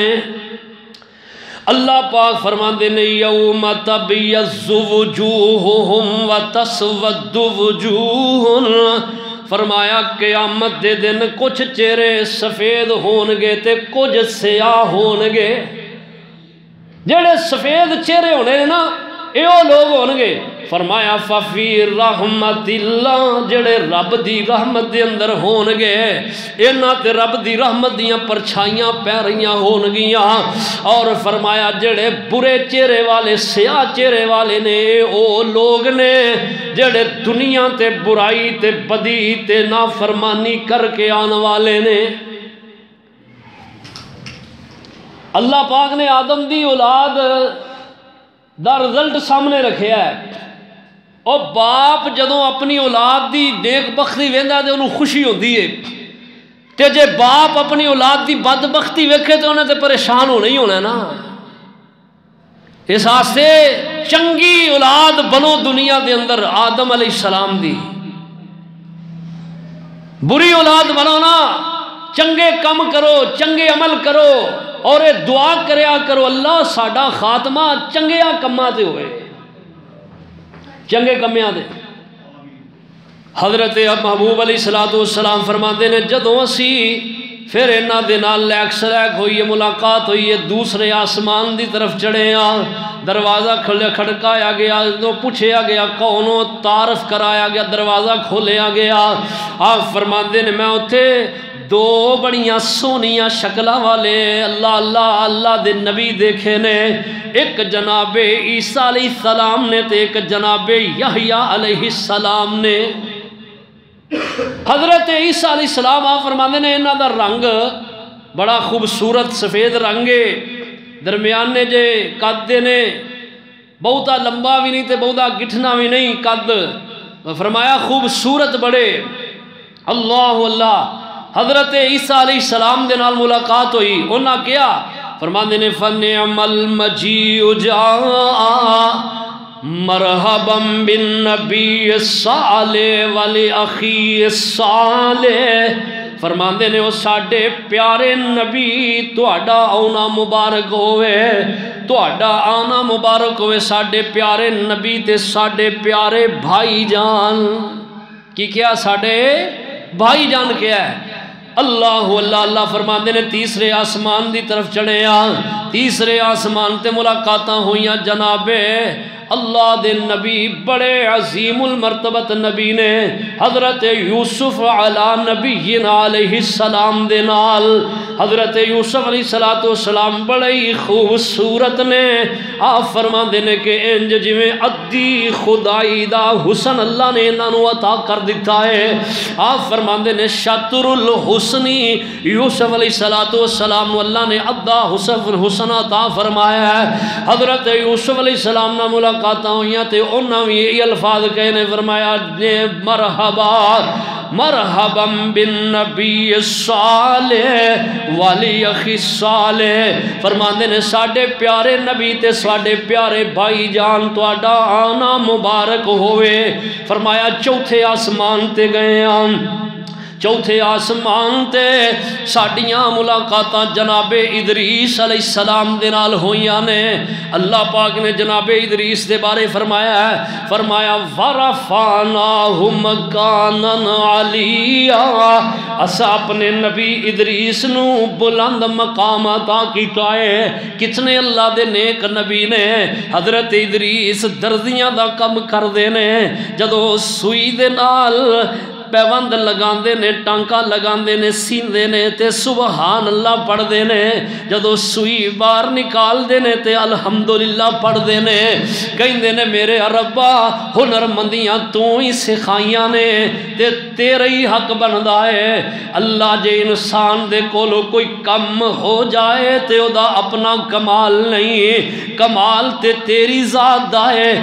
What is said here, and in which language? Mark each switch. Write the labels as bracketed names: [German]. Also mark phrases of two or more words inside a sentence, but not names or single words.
[Punjabi] اللہ پاک فرماندے نے [Arabic] یوم تبیض وجوہہم وتسود وجوہ. [Punjabi] فرمایا قیامت دے دن کچھ چہرے سفید ہون گے تے کچھ سیاہ ہون گے. جڑے سفید چہرے ہونے نا اے او لوگ ہون گے. [Arabic] فرمایا ففی رحمت اللہ، [Punjabi] جڑے رب دی رحمت دے اندر ہون گے انہاں تے رب دی رحمت دیاں پرچھائیاں پہ رہیاں ہون گیاں. اور فرمایا جڑے برے چہرے والے، سیاہ چہرے والے نے او لوگ نے جڑے دنیا تے برائی تے بدی تے نافرمانی کر کے آن والے نے. اللہ پاک نے آدم دی اولاد دا رزلٹ سامنے رکھیا ہے. اور باپ جدوں اپنی اولاد دی نیک بختی ویندا تے انہوں خوشی ہوندی ہے، تے جے باپ اپنی اولاد دی بدبختی ویکھے تے انہیں تے پریشان ہونا ہی ہونا نا. اس واسطے چنگی اولاد بنو دنیا دے اندر آدم علیہ السلام دی. بری اولاد بنو نا، چنگے کم کرو، چنگے عمل کرو اور اے دعا کریا کرو اللہ ساڈا خاتمہ چنگیا کماں تے ہوئے، چنگے کمیاں دے. حضرت محبوب علیہ السلام فرماندے نے جدوں اسی پھر انہاں دے نال لیک سلیک ہوئی، ملاقات ہوئی، دوسرے آسمان دی طرف چڑھے ہاں. دروازہ کھڑکایا گیا، پوچھیا گیا کونوں، تعارف کرایا گیا، دروازہ کھولیا گیا. آپ فرماندے نے میں اتھے دو بڑیاں سونیاں شکلاں والے اللہ اللہ اللہ دے نبی دیکھے نے. ایک جناب عیسیٰ علیہ السلام نے تے ایک جناب یحییٰ علیہ السلام نے. حضرت عیسیٰ علیہ السلام آپ فرماندے نے انہاں دا رنگ بڑا خوبصورت سفید رنگے، درمیانے جے قد نے، بہتا لمبا بھی نہیں تے بہتا گٹھنا بھی نہیں قد. فرمایا خوبصورت بڑے. اللہ اللہ. حضرت عیسیٰ علیہ السلام دے نال ملاقات ہوئی، انہاں کیا فرماندے نے [Arabic] فَنِعْمَ الْمَجِيءُ جَاءَ مرحبا بالنبی الصالح والأخی الصالح. [Punjabi] فرماندے نے وہ ساڈے پیارے نبی تہاڈا آنا مبارک ہوئے، تہاڈا آنا مبارک ہوئے ساڈے پیارے نبی تے ساڈے پیارے بھائی جان. کی کیا ساڈے بھائی جان کیا ہے؟ اللہ اللہ اللہ. فرماندے نے تیسرے آسمان دی طرف چڑھے ہاں، تیسرے آسمان تے ملاقاتاں ہوئیاں جناب اللہ دے نبی بڑے عظیم المرتبت نبی نے حضرت یوسف علی نبینا علیہ السلام دے نال. حضرت یوسف علیہ السلام بڑے ہی خوبصورت نے. آپ فرماندے نے کہ انج جویں ادھی خدائی دا حسن اللہ نے انہاں نوں عطا کر دیتا ہے. آپ فرماندے نے [Arabic] شطر الحسنی [Punjabi] یوسف علیہ السلام اللہ نے ادھا حسن عطا فرمایا ہے. حضرت یوسف علیہ السلام نہ ملاقاتاں ہوئیاں تے انہاں بھی یہ الفاظ کہنے فرمایا [Arabic] مرحبا مرحبا بالنبی الصالح والی اخی الصالح. [Punjabi] فرماندے نے ساڈے پیارے نبی تے ساڈے پیارے بھائی جان تہاڈا آنا مبارک ہوئے. فرمایا چوتھے آسمان تے گئے ہم، چوتھے آسمان تے ساڑیاں ملاقاتاں جناب ادریس علیہ السلام دے نال ہوئیاں نے. اللہ پاک نے جناب ادریس دے بارے فرمایا ہے، فرمایا [Arabic] وَرَفَعْنَاهُ مَكَانًا عَلِيًّا. [Punjabi] اسا اپنے نبی ادریس نو بلند مقام عطا کیتا ہے. کتنے اللہ دے نیک نبی نے. حضرت ادریس دردیاں دا کم کر دے نے، جدو سوئی دے نال پیوند لگاندے نے، ٹانکا لگاندے نے، سیندے نے تے سبحان اللہ پڑھ دے نے. جدو سوئی بار نکال دے نے تے الحمدللہ پڑھ دے نے. کہندے نے میرے ربا ہنر مندیاں تو ہی سکھائیاں نے تے تیرے ہی حق بندا ہے. اللہ جے انسان دے کولو کوئی کم ہو جائے تے او دا اپنا کمال نہیں، کمال تے تیری ذات دا ہے.